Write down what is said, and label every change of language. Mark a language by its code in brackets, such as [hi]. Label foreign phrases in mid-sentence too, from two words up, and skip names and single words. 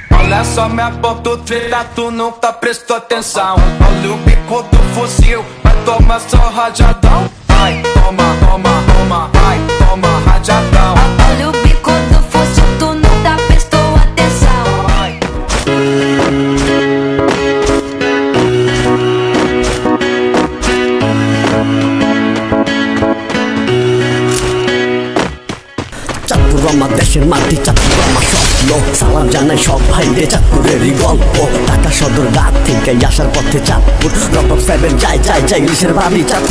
[pt] Olha só minha ponta treta, tu nunca prestou atenção. Olha o bico do fuzil, vai tomar só rajadão. Vai, toma, toma, toma, vai, toma rajadão. Olha o bico do fuzil, tu nunca prestou atenção. Vai. [bn] চাঁদপুর আমার দেশের মাটি, চাঁদপুর আমার স্বপ্ন। সালাম জানাই সব ভাইরে, চাঁদপুরেরই গল্প। ঢাকা সদর রাত থেকে আসার পথে চাঁদপুর, রকম সেভেন যাই যাই যাই ইলিশের বাড়ি চাঁদপুর।